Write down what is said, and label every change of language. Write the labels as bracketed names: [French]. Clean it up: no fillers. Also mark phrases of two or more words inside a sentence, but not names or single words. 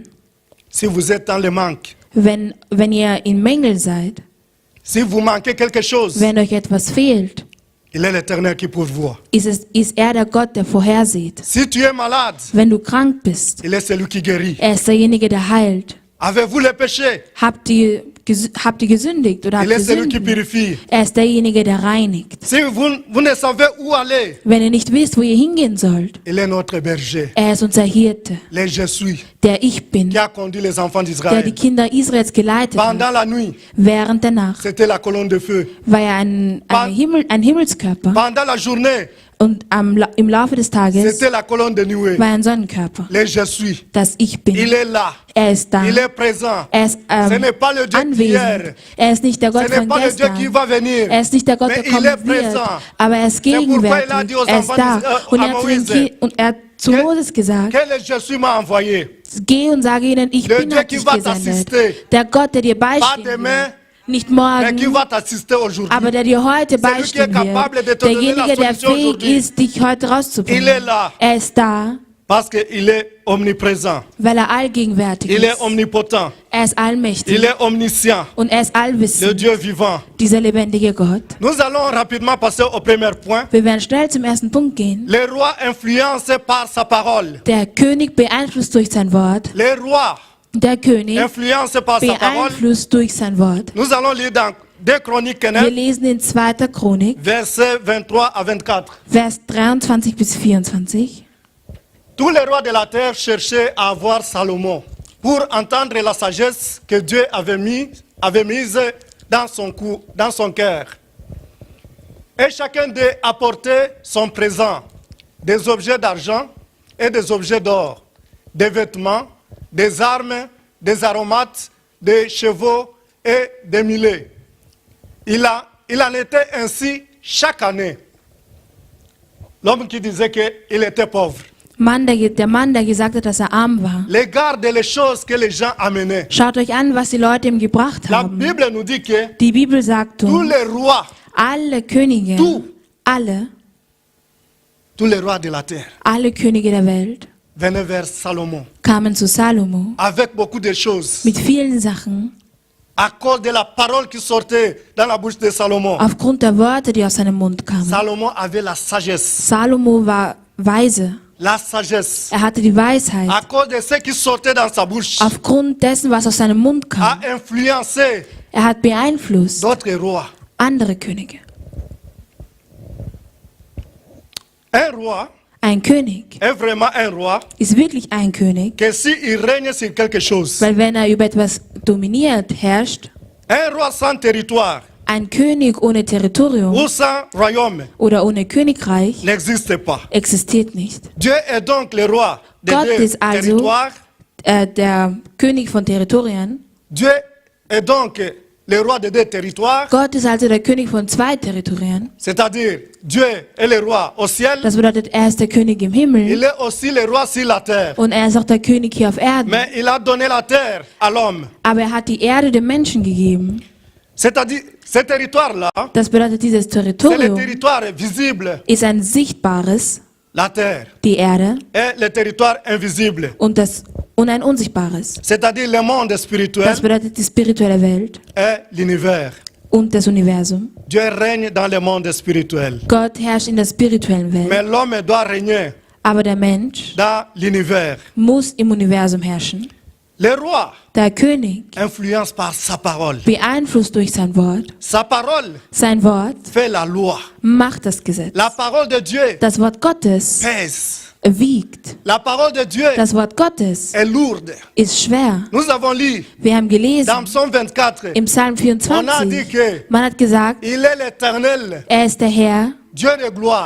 [French] Si vous êtes dans le manque, [German] Wenn ihr in Mängel seid, [French] si vous manquez quelque chose, [German] wenn euch etwas fehlt, [French] il est l'Éternel qui pourvoit. [German] ist er der Gott, der vorhersieht. [French] Si tu es malade, [German] Wenn du krank bist, [French] il est celui qui guérit. [German] er ist derjenige, der heilt. [French] Avez-vous le péché? [German] Habt ihr gesündigt oder habt [French] Il [German] ihr [French] est celui qui [German] Sünden? [French] purifie. [German] Er ist derjenige, der reinigt. [French] Si vous ne savez où aller, [German] Wenn ihr nicht wisst, wo ihr hingehen sollt, [French] il est notre berger. [German] er ist unser Hirte, [French] Le je suis, [German] der Ich bin, [French] qui a conduit les enfants [German] der die [French] d'Israël. [German] Kinder Israels geleitet hat. [French] Pendant la nuit, [German] Während der Nacht [French] c'était la colonne de feu. [German] war er ein Himmelskörper [French] Pendant la journée, [German] und im Laufe des Tages [French] c'était la colonne de nuée. [German] war er ein Sonnenkörper. [French] Le je suis, [German] Das Ich bin. [French] il est là. [German] Er ist da. [French] Il est présent. [German] Er ist [French] Ce n'est pas le Dieu d'hier. [German] anwesend. Er ist nicht der [French] Ce [German] Gott [French] n'est [German] von [French] pas le Dieu qui [German] gestern. [French] va venir. [German] Er ist nicht der Gott, der [French] Mais il [German] kommen [French] est [German] wird. [French] présent. [German] Aber er ist [French] pourquoi il a dit aux [German] gegenwärtig. Er ist [French] enfants [German] da. Und [French] à [German] er hat, zu den [French] Moïse, [German] und er hat zu [French] que- [German] Moses gesagt, [French] Que le je suis m'a envoyé. [German] geh und sage ihnen, ich [French] Le [German] bin [French] Dieu [German] hat [French] qui [German] dich [French] va [German] gesendet. [French] t'assister. [German] Der Gott, der dir [French] Pas [German] beistehen [French] demain, [German] wird. Nicht [French] mais qui [German] morgen, [French] va t'assister aujourd'hui. [German] aber der dir heute [French] qui est [German] beistehen [French] capable de [German] wird. [French] te donner [German] Derjenige, [French] la [German] der [French] solution [German] fähig [French] aujourd'hui. [German] ist, dich heute rauszubringen. [French] Il est là. [German] Er ist da, [French] Parce qu'il est omniprésent. [German] weil er allgegenwärtig [French] Il est [German] ist. [French] omnipotent. [German] Er ist allmächtig. [French] Il est omniscient. [German] Und er ist [French] Le [German] allwissend. [French] Dieu vivant. [German] Dieser lebendige Gott. [French] Nous allons rapidement passer au premier point. [German] Wir werden schnell zum ersten Punkt gehen. [French] Le roi influencé par sa parole. [German] Der König beeinflusst durch sein Wort. [French] Le roi [German] Der König [French] influencé par sa parole. [German] beeinflusst durch sein Wort. [French] Nous allons lire dans 2 Chroniques [German] Wir 9, lesen in 2. Chronik, [French] versets 23 à 24. [German] Vers 23 bis 24. [French] Tous les rois de la terre cherchaient à avoir Salomon pour entendre la sagesse que Dieu avait mise dans son cœur. Et chacun d'eux apportait son présent, des objets d'argent et des objets d'or, des vêtements, des armes, des aromates, des chevaux et des mulets. Il en était ainsi chaque année. L'homme qui disait qu'il était pauvre. [German] Der Mann, der gesagt hat, dass er arm war. [French] Regardez les choses que les gens amenaient. [German] Schaut euch an, was die Leute ihm gebracht [French] La [German] haben. [French] Bible nous dit que [German] Die Bibel sagt [French] tous [German] uns, [French] les rois, [German] alle Könige, [French] tous les rois de la terre [German] alle Könige der Welt [French] venaient vers Salomon [German] kamen zu Salomo [French] avec beaucoup de choses. [German] mit vielen Sachen, [French] À cause de la parole qui sortait dans la bouche de Salomon. [German] aufgrund der Worte, die aus seinem Mund kamen. [French] Salomon avait la sagesse. [German] Salomo war weise. [French] La sagesse. [German] Er hatte die Weisheit. [French] À cause de ce qui sortait dans sa bouche, [German] Aufgrund dessen, was aus seinem Mund [French] a [German] kam. [French] influencé [German] Er hat beeinflusst [French] d'autres rois. [German] andere Könige. [French] Un roi [German] Ein König [French] est vraiment un roi [German] ist wirklich ein König, [French] que s'il règne sur quelque chose. [German] weil wenn er über etwas dominiert, herrscht, [French] Un roi sans territoire [German] ein König ohne Territorium [French] ou sans royaume [German] oder ohne Königreich [French] n'existe pas. [German] existiert nicht. [French] Dieu est donc le roi des [German] Gott [French] deux [German] ist also [French] territoires. [German] der König von Territorien. [French] Dieu est donc le roi des deux territoires. [German] Gott ist also der König von zwei Territorien. [French] C'est-à-dire, Dieu est le roi au ciel. [German] Das bedeutet, er ist der König im [French] Il [German] Himmel [French] est aussi le roi sur la terre. [German] und er ist auch der König hier auf Erden. [French] Mais il a donné la terre à l'homme. [German] Aber er hat die Erde dem Menschen gegeben. [French] C'est-à-dire, ce territoire-là, [German] Das bedeutet, dieses [French] c'est le [German] Territorium [French] territoire visible, [German] ist ein sichtbares, [French] la terre, [German] die Erde, [French] et le territoire invisible, [German] und ein unsichtbares. [French] c'est-à-dire le monde spirituel [German] Das bedeutet die spirituelle Welt [French] et l'univers. [German] und das Universum. [French] Dieu règne dans le monde spirituel. [German] Gott herrscht in der spirituellen [French] Mais [German] Welt. [French] l'homme doit régner [German] Aber der Mensch [French] dans l'univers. [German] muss im Universum herrschen. [French] Le roi [German] Der König, [French] influence par sa parole. [German] beeinflusst durch sein Wort. [French] Sa parole [German] Sein Wort [French] fait la loi. [German] macht das Gesetz. [French] La parole de Dieu [German] Das Wort Gottes [French] pèse. [German] wiegt. [French] La parole de Dieu [German] Das Wort Gottes [French] est lourde. [German] ist schwer. [French] Nous avons lu [German] Wir haben [French] dans [German] gelesen [French] Psaume 24, [German] im Psalm [French] on a dit [German] 24, [French] que [German] man hat gesagt, [French] il est l'éternel, [German] er ist der Herr, [French] Dieu de gloire.